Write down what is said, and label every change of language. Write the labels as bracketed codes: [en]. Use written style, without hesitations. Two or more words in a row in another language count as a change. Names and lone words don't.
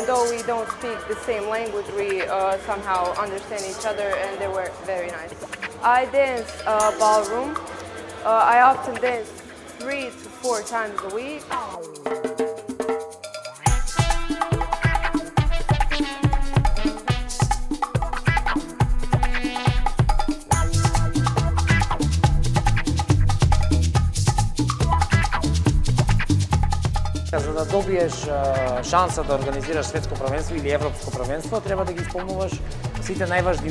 [en] though we don't speak the same language, we somehow understand each other, and they were very nice. I dance ballroom. I often dance 3 to 4 times a week. [mk] За да добиеш шанса да организираш светско првенство или европско првенство, треба да ги исполнуваш сите најважни